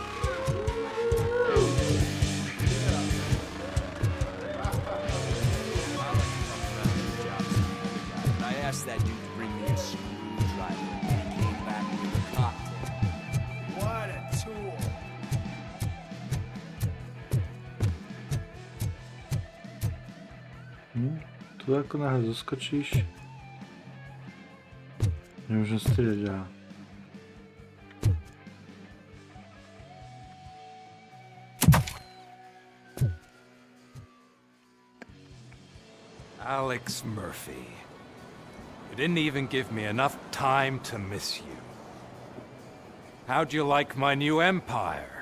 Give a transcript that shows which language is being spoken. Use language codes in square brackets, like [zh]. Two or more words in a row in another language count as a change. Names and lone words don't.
[en] I asked that dude to bring me a screwdriver, and he came back with a cocktail. What a tool. [sk] Tu ako náhle zaskočíš, nemôžem strieľať ja. [en] Alex Murphy. You didn't even give me enough time to miss you. How'd you like my new empire?